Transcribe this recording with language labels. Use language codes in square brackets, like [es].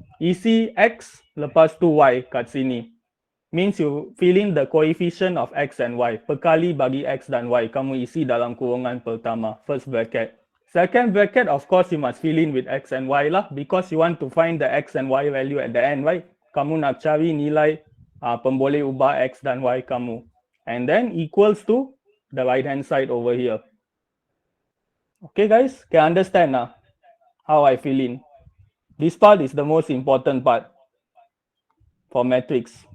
[ms] Isi X, lepas tu Y kat sini. [en] Means you fill in the coefficient of X and Y. [ms] Perkali bagi X dan Y, kamu isi dalam kurungan pertama, [en] first bracket. Second bracket, of course, you must fill in with X and Y lah, because you want to find the X and Y value at the end, right? [ms] Kamu nak cari nilai pemboleh ubah X dan Y kamu. [en] And then equals to the right hand side over here. Okay guys, can understand now how I fill in. This part is the most important part for matrix.